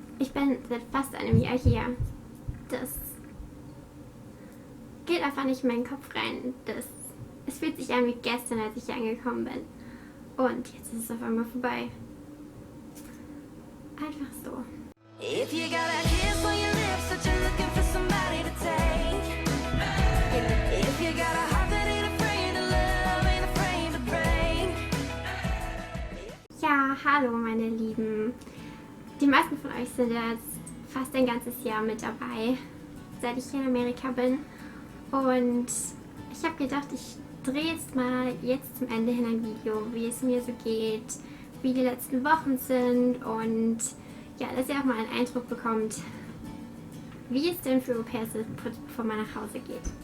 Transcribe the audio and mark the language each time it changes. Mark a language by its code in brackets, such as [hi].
[de] Ich bin seit fast einem Jahr hier. Das geht einfach nicht in meinen Kopf rein. Es fühlt sich an wie gestern, als ich hier angekommen bin. Und jetzt ist es auf einmal vorbei. Einfach so. [en] If you got a kiss on your lips that you're looking for somebody to take. If you got a heart that ain't afraid to love, ain't afraid to break. [de] Ja, hallo meine Lieben. Die meisten von euch sind jetzt fast ein ganzes Jahr mit dabei, seit ich hier in Amerika bin. Und ich habe gedacht, ich drehe jetzt mal zum Ende hin ein Video, wie es mir so geht, wie die letzten Wochen sind und ja, dass ihr auch mal einen Eindruck bekommt, wie es denn für Au-pairs ist, bevor man nach Hause geht.